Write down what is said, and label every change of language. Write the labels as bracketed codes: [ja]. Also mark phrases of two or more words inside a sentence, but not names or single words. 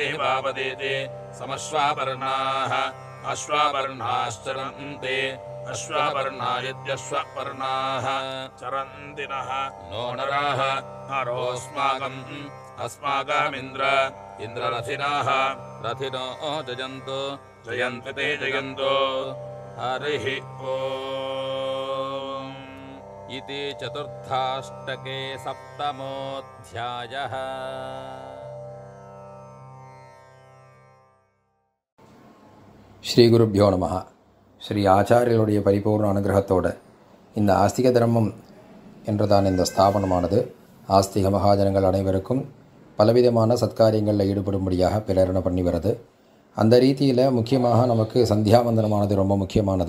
[sa] वापदीति समश्वापर्णाः अश्वापर्णाश्चरन्ति अश्वापर्णा इत्यश्वपर्णाः चरन्ति नः नो नराः नरोऽस्माकम् अस्माकमिन्द्र इन्द्ररथिनाः रथिनो जयन्तु जयन्ति ते जयन्तु हरिः ओम् इति चतुर्थाष्टके सप्तमोऽध्यायः। श्री गुरुभ्यो नमः. [ta] ஸ்ரீ ஆச்சாரியர்களுடைய பரிபூர்ண அனுகிரகத்தோடு இந்த ஆஸ்திக தர்மம் என்றதான இந்த ஸ்தாபனமானது ஆஸ்திக மகாஜனங்கள் அனைவருக்கும் பலவிதமான சத்காரியங்களில் ஈடுபடும்படியாக பிரேரணை பண்ணி வருது. அந்த ரீதியில் முக்கியமாக நமக்கு சந்தியாவந்தனமானது ரொம்ப முக்கியமானது.